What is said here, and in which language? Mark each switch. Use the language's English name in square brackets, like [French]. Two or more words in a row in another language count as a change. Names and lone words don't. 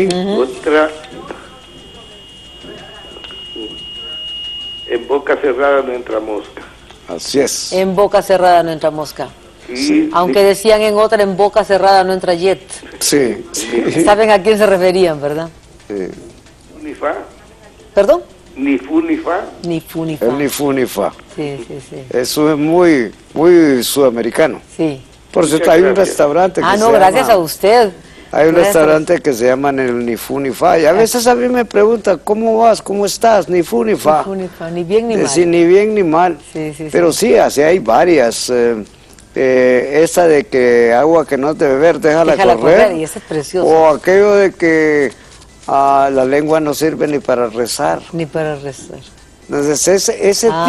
[Spanish] Otra: en boca cerrada no entra mosca. Así es. En boca cerrada no entra mosca. Sí. Aunque decían en otra, en boca cerrada no entra jet. Sí. Saben a quién se referían, ¿verdad? Sí. Ni fa, ¿Perdón? ni fu ni fa. Ni fu ni fa. El ni fu ni fa. Sí, sí, sí. Eso es muy, muy sudamericano. Sí. Por cierto, hay un restaurante que Ah, se no, gracias llama, a usted. hay un Gracias. restaurante que se llama el ni fu ni fa. Y a veces a mí me preguntan, ¿cómo vas? ¿Cómo estás? Ni fu ni fa. Ni fu ni fa, ni bien ni mal. Decir ni bien ni mal. Sí, sí, Pero sí, así hay varias. Esa de que agua que no has de beber, déjala correr. Y ese es precioso. O aquello de que la lengua no sirve ni para rezar. Ni para rezar. Entonces ese tipo